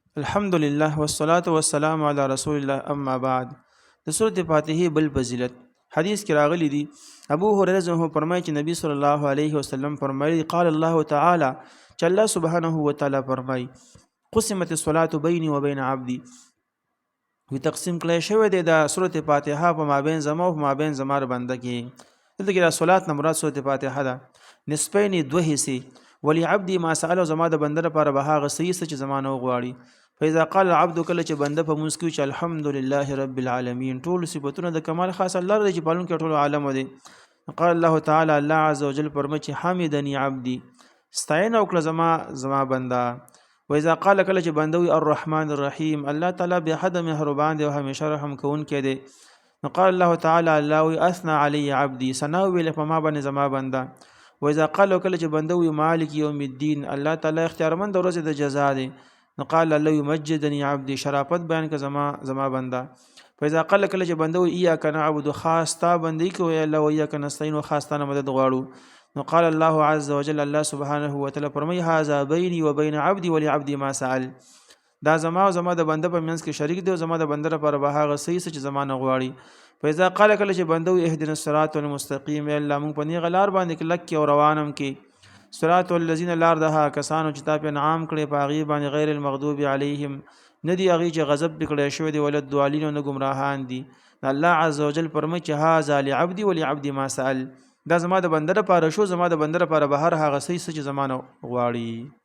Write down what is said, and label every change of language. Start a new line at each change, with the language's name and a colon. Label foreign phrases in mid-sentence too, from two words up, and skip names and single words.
Arabic: الحمد لله والصلاة والسلام على رسول الله اما بعد.
Pashto: د سورة فاتحه بل فضیلت حدیث کې راغلی دی. ابو هريره
Arabic: رضی الله عنه
Pashto: فرمایي چې نبی
Arabic: صلی الله علیه وسلم
Pashto: فرمایي
Arabic: قال الله تعالی
Pashto: چې
Arabic: الله سبحانه و تعالی
Pashto: فرمایي
Arabic: قسمت الصلاة بيني وبين عبدي،
Pashto: وی تقسیم کړی شوی دی د سورة فاتحه په مابین زما او په مابین زما بنده کې. دلته کې د صلات نه مراد سورة فاتحه ده. نصفین دوه حصې،
Arabic: ولی عبدي ما سأل،
Pashto: زما د بنده لپاره به هغه څه چې زما نه وغواړي.
Arabic: فاذا قال العبد،
Pashto: کله چې بنده په مونږ کې چې
Arabic: الحمدلله رب العالمین،
Pashto: ټول صفاتونه د کمال خاص الله لري چې پالون کې ټول عالم دی.
Arabic: قال الله تعالی، الله عز وجل
Pashto: فرمایي چې
Arabic: حمدني عبدي،
Pashto: ستاینه وکړه زما بنده.
Arabic: واذا قال،
Pashto: کله چې بنده وي
Arabic: الرحمن الرحیم، الله تعالی
Pashto: به حد مهربان دی او همیشه رحم کوونکی دی.
Arabic: قال الله تعالی،
Pashto: الله وی
Arabic: اثنى علی عبدي،
Pashto: ثنا ویل په ما باندې زما بنده.
Arabic: واذا قال،
Pashto: کله چې بنده وي
Arabic: مالک یوم الدین، الله تعالی
Pashto: اختیارمند د ورځې د جزا دی.
Arabic: قال الله یمجدنی عبدي،
Pashto: شرافت بیان که زما بنده.
Arabic: فاذا قال،
Pashto: کله چې بنده وي
Arabic: ایاک نعبد،
Pashto: خاص تا بندي کوي الله،
Arabic: و ایاک نستعين،
Pashto: خاص تا مدد غواړو.
Arabic: قال الله عز وجل، الله سبحانه وتعالى
Pashto: فرمای
Arabic: هذا بيني وبين عبدي ولعبدي ما سأل،
Pashto: دا زما او زما د بنده په منځ کې شریک دی او زما د بنده لپاره به هغه څه چې زما نه غواړي.
Arabic: فاذا قال،
Pashto: کله چې بنده وي
Arabic: اهدنا الصراط المستقيم،
Pashto: الله موږ په نیغه لار باندې کلک او روانم کې.
Arabic: صراط الذين،
Pashto: لار ده کسانو چې تا په انعام کړي په هغې باندې
Arabic: غیر المغضوب علیهم،
Pashto: نه دي هغې چې غضب پرې کړی شوی دی،
Arabic: ولا الضالین،
Pashto: نه ګمراهان دي.
Arabic: الله عز وجل
Pashto: فرمایي چې
Arabic: هذا لعبدي ولعبدي ما سأل،
Pashto: دا زما د بنده لپاره شو، زما د بنده لپاره به هر هغه څه چې زما نه غواړي.